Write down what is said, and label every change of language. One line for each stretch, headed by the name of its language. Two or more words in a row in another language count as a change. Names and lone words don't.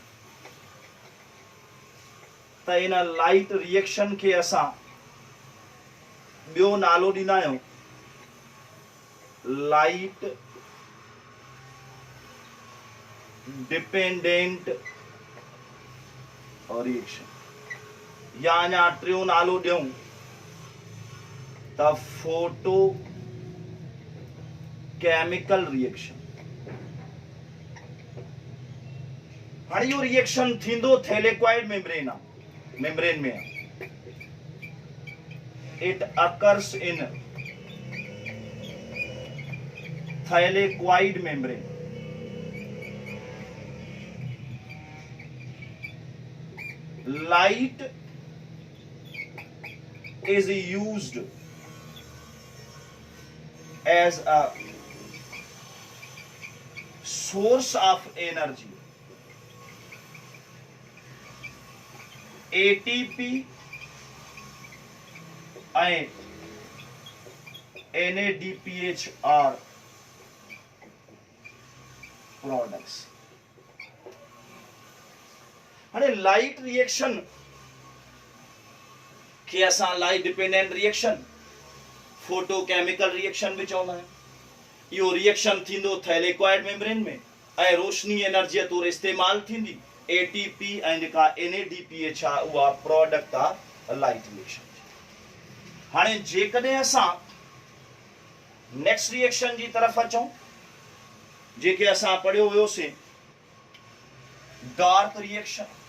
Sindhi: त इन
English: light reaction
Sindhi: खे असां ॿियो नालो ॾींदा आहियूं
English: light dependent reaction,
Sindhi: या अञा टियों नालो ॾियूं त
English: photo chemical reaction.
Sindhi: हाणे इहो रिएक्शन थींदो
English: thylakoid membrane
Sindhi: में आहे।
English: It occurs in thylakoid membrane. Light is used as a source of energy. ATP and NADPH are products.
Sindhi: हाणे
English: light reaction
Sindhi: खे असां
English: light dependent reaction photochemical reaction
Sindhi: भी चवंदा आहियूं। इहो रिएक्शन थींदो
English: thylakoid membrane
Sindhi: में ऐं रोशनी एनर्जीअ तौरु इस्तेमाल थींदी। एटीपी ऐं जेका NADPH आहे उहा प्रोडक्ट आहे
English: light reaction
Sindhi: जी। हाणे जेकॾहिं असां
English: next reaction
Sindhi: जी तरफ़ अचूं जेके असां पढ़ियो हुयोसीं
English: dark reaction.